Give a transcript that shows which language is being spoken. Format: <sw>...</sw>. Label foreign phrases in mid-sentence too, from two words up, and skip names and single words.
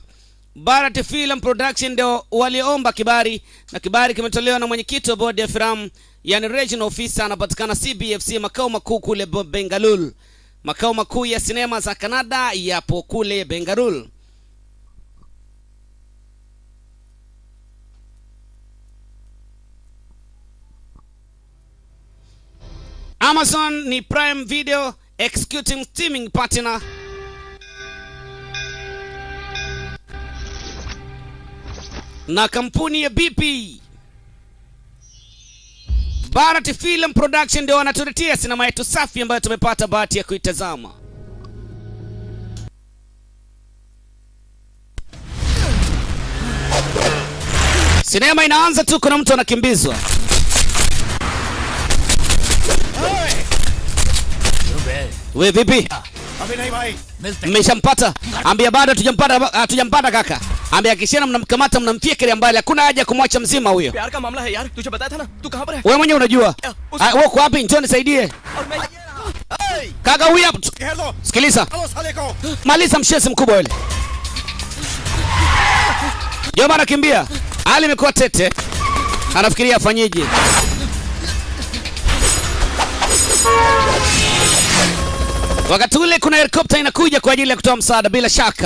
<sw>Bharat Film Production ndio waliomba kibali na kibali kimetolewa na mwenyekiti wa bodi ya filamu yani</sw> <en>regional officer</en> <sw>anapatikana CBFC makao makuu kule Bangalore. Makao makuu ya sinema za Canada yapo kule Bangalore.</sw> <en>Amazon ni Prime Video executing streaming partner.</en> <sw>Na kampuni ya BP. Bharat Film Production ndio wanatuletea sinema yetu safi ambayo tumepata bahati ya kuitazama. Sinema inaanza tu kuna mtu anakimbizwa. Wewe vipi? Mmeshampata? Ambia bado hatujampata kaka. Ambia kishana mnamkamata mnamfikiria mbali. Hakuna haja kumwacha mzima huyo.</sw> <hi>प्यार का मामला है यार, तुझे बताया था ना, तू कहां पर है?</hi> <sw>Wewe mwenyewe unajua. Wewe uko wapi? Njoo nisaidie. Kaka huyu hapo. Sikiliza. Maliza mshesi mkubwa yule. Joma anakimbia. Hali imekuwa tete. Anafikiria afanyeje. Wakati ule kuna helikopta inakuja kwa ajili ya kutoa msaada bila shaka.</sw>